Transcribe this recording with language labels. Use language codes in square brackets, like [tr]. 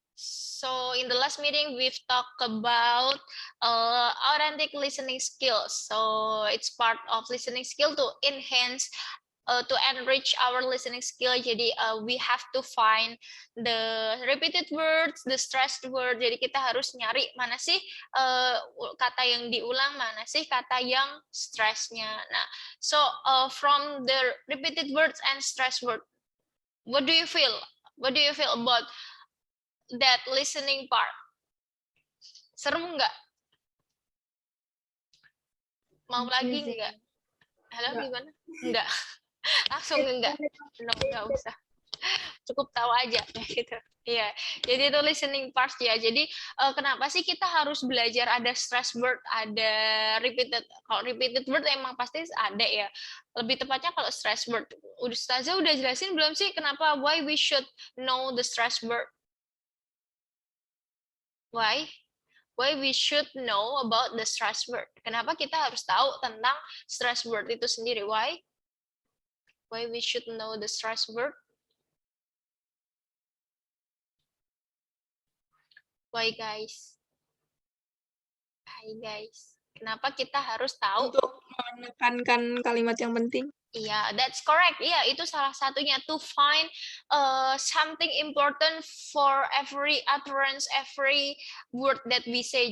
[en] So in the last meeting, we've talked about authentic listening skills. So it's part of listening skill to enhance, to enrich our listening skill. Jadi we have to find the repeated words, the stressed word. [id] Jadi kita harus nyari mana sih kata yang diulang, mana sih kata yang stressnya. [en] Nah, so from the repeated words and stressed word, what do you feel? What do you feel about that listening part? [id] Seru nggak? Mau lagi nggak? Halo, gimana? Enggak. Langsung enggak. [en] No, [id] enggak usah. Cukup tahu aja gitu. Iya, jadi itu listening part ya. Jadi kenapa sih kita harus belajar ada stress word, ada repeated. Kalau repeated word emang pasti ada ya. Lebih tepatnya kalau stress word. Ustazah udah jelasin belum sih kenapa [en] why we should know the stress word? Why? Why we should know about the stress word? [id] Kenapa kita harus tahu tentang stress word itu sendiri? [en] Why? Why we should know the stress word? Why guys? Hai guys. [id] Kenapa kita harus tahu? Untuk menekankan kalimat yang penting. Iya, [en] that's correct. [id] Iya, itu salah satunya, [en] to find something important for every utterance, every word that we say.